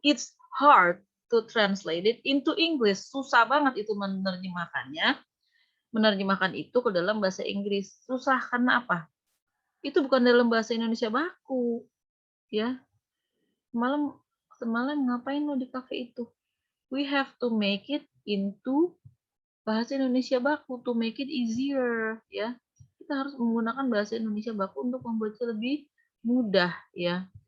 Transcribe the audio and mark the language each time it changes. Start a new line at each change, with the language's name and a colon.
English: It's hard to translate it into English.
Indonesian: Susah banget itu menerjemahkannya. Menerjemahkan itu ke dalam bahasa Inggris. Susah karena apa? Itu bukan dalam bahasa Indonesia baku. Ya. Semalam ngapain lu di kafe itu?
English: We have to make it into bahasa Indonesia baku to make it easier, ya.
Indonesian: Kita harus menggunakan bahasa Indonesia baku untuk membuatnya lebih mudah, ya.